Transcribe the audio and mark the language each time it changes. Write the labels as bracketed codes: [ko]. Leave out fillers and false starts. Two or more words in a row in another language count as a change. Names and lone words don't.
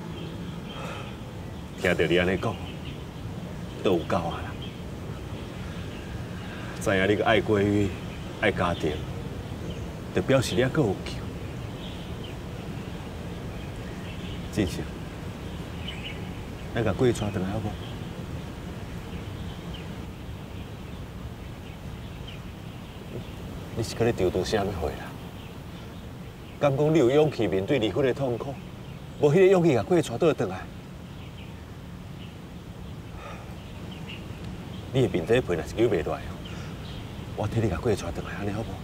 [nan] 听到你安尼讲，都有够啊啦。知影你个爱闺女、爱家庭，就表示你还阁有救。真正，咱甲闺女带回来好无？你是搁咧丢啥物货啦？敢讲你有勇气面对离婚的痛苦，无迄个勇气甲闺女带倒转来？你的面底皮若是救袂落来，我替你甲闺女带倒来，安尼好无？